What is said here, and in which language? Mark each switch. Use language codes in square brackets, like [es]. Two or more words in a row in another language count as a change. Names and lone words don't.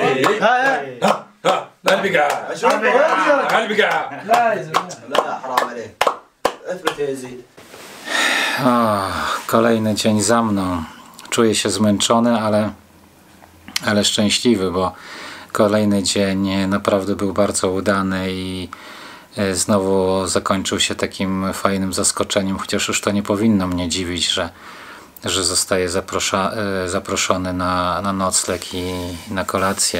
[pl] البقع لا يزيد لا حرام عليه اثبت يا يزيد. Kolejny dzień za mną. czuję się zmęczony, ale szczęśliwy, bo kolejny dzień naprawdę był bardzo udany i znowu zakończył się takim fajnym zaskoczeniem, chociaż już to nie powinno mnie dziwić, że zostaję zaproszony na nocleg i na kolację.